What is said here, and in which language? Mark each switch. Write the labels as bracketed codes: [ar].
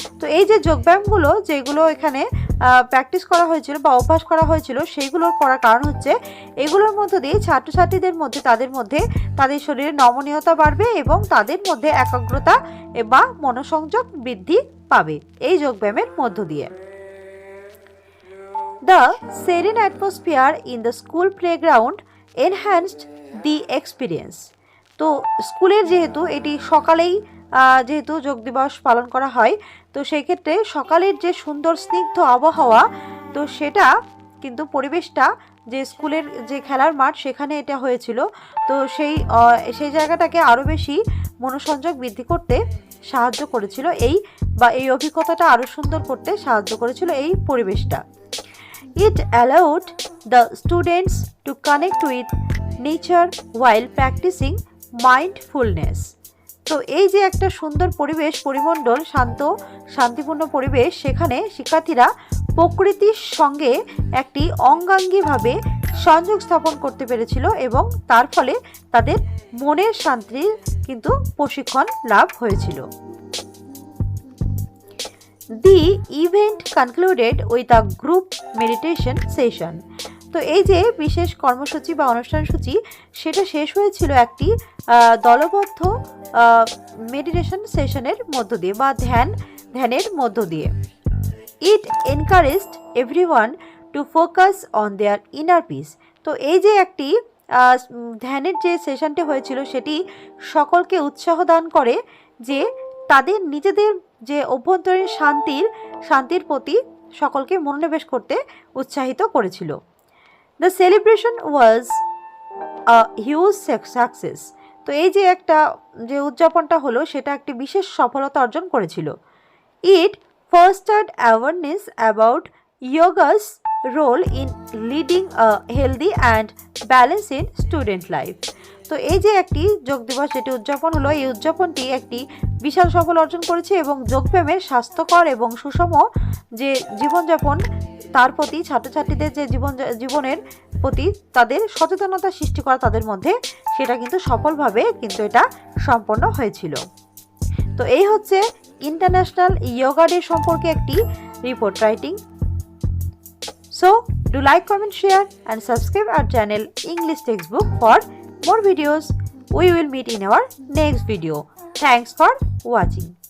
[bn] তো এই যে যোগব্যায়ামগুলো যেগুলো এখানে প্র্যাকটিস করা হয়েছিল বা অভ্যাস করা হয়েছিল সেইগুলোর করার কারণ হচ্ছে এগুলোর মধ্য দিয়ে ছাত্রছাত্রীদের মধ্যে তাদের শরীরে নমনীয়তা বাড়বে এবং তাদের মধ্যে একাগ্রতা বা মনোসংযোগ বৃদ্ধি পাবে এই যোগব্যায়ামের মধ্য দিয়ে। [en] The serene atmosphere in the school playground enhanced the experience. [bn] তো স্কুলের যেহেতু এটি সকালেই যেহেতু যোগ দিবস পালন করা হয়, তো সেই ক্ষেত্রে সকালের যে সুন্দর স্নিগ্ধ আবহাওয়া, তো সেটা কিন্তু পরিবেশটা যে স্কুলের যে খেলার মাঠ সেখানে এটা হয়েছিল, তো সেই জায়গাটাকে আরও বেশি মনোসংযোগ বৃদ্ধি করতে সাহায্য করেছিল এই অভিজ্ঞতাটা আরও সুন্দর করতে সাহায্য করেছিল এই পরিবেশটা। [en] It allowed the students to connect with nature while practicing mindfulness. [bn] তো এই যে একটা সুন্দর পরিমণ্ডল, শান্তিপূর্ণ পরিবেশ, সেখানে শিক্ষার্থীরা প্রকৃতির সঙ্গে একটি অঙ্গাঙ্গিভাবে সংযোগ স্থাপন করতে পেরেছিল এবং তার ফলে তাদের মনের শান্তির কিন্তু প্রশিক্ষণ লাভ হয়েছিল। [en] The event concluded with a group meditation session. [bn] তো এই যে বিশেষ কর্মসূচি বা অনুষ্ঠানসূচি সেটা শেষ হয়েছিল একটি দলবদ্ধ মেডিটেশন সেশনের মধ্য দিয়ে বা ধ্যানের মধ্য দিয়ে। [en] It encouraged everyone to focus on their inner peace. [bn] তো এই যে একটি ধ্যানের যে সেশনটি হয়েছিল সেটি সকলকে উৎসাহ দান করে যে তাদের নিজেদের যে অভ্যন্তরীণ শান্তির প্রতি সকলকে মনোনিবেশ করতে উৎসাহিত করেছিল। [en] The celebration was a huge success. [bn] তো এই যে যে উদযাপনটা হলো সেটা একটি বিশেষ সফলতা অর্জন করেছিল। [en] It fostered awareness about yoga's role in leading a healthy and balanced in student life. [bn] তো এই যে একটি যোগ দিবস যেটি উদযাপন হলো, এই উদযাপনটি একটি বিশাল সফল অর্জন করেছে এবং যোগব্যায়ামের স্বাস্থ্যকর এবং সুষম যে জীবনযাপন তার প্রতি ছাত্রছাত্রীদের যে জীবনের প্রতি তাদের সচেতনতা সৃষ্টি করা তাদের মধ্যে, সেটা কিন্তু সফলভাবে কিন্তু এটা সম্পন্ন হয়েছিল। তো এই হচ্ছে ইন্টারন্যাশনাল যোগা ডে সম্পর্কে একটি report writing. [en] So do like, comment, share and subscribe our channel English Textbook for more videos. We will meet in our next video. Thanks for watching.